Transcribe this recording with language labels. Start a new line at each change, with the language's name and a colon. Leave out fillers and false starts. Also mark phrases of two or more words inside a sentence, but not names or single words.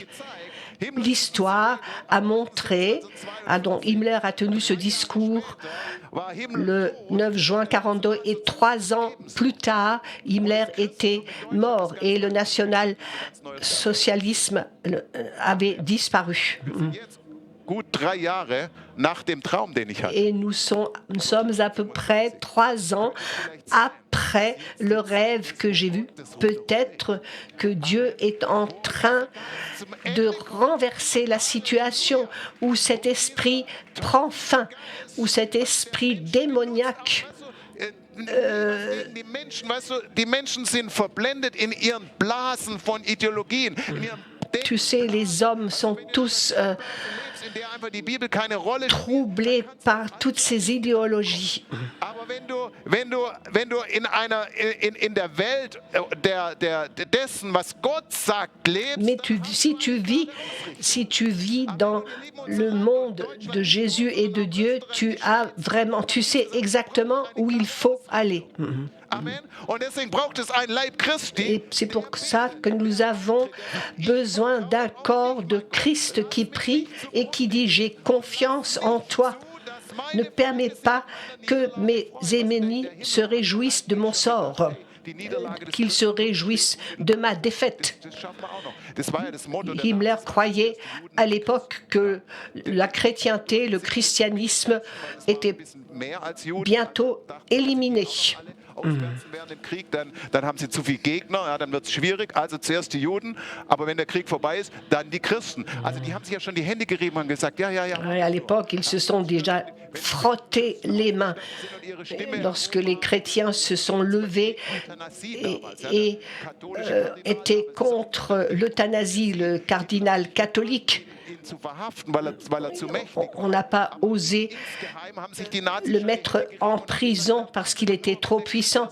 French: L'histoire a montré, dont Himmler a tenu ce discours le 9 juin 1942 et 3 ans plus tard, Himmler était mort et le national-socialisme avait disparu.
German: Gut 3 Jahre nach dem Traum, den ich hatte.
French: Et nous sommes à peu près 3 ans après le rêve que j'ai vu. Peut-être que Dieu est en train de renverser la situation où cet esprit prend fin, où cet esprit démoniaque
German: Die Menschen sind verblendet in ihren Blasen von Ideologien.
French: Tu sais, les hommes sont tous troublés par toutes ces idéologies.
German: Wenn du in der Welt dessen, was Gott sagt, lebst,
French: mais si tu vis dans le monde de Jésus et de Dieu, tu sais exactement où il faut aller. Amen.
German: Und deswegen braucht es ein Leib Christi.
French: Et c'est pour ça que nous avons besoin d'un corps de Christ qui prie et qui dit « J'ai confiance en toi ». Ne permets pas que mes ennemis se réjouissent de mon sort, qu'ils se réjouissent de ma défaite. Himmler croyait à l'époque que la chrétienté, le christianisme étaient bientôt éliminés.
German: Während dem Krieg, dann haben sie zu viele Gegner, ja, dann wird es schwierig. Also zuerst die Juden, aber wenn der Krieg vorbei ist, dann die Christen. Also die haben sich ja schon die Hände gerieben und gesagt, ja.
French: Et à l'époque, ils se sont déjà frottés les mains lorsque les chrétiens se sont levés et étaient contre l'euthanasie, le cardinal catholique. On n'a pas osé le mettre en prison parce qu'il était trop puissant.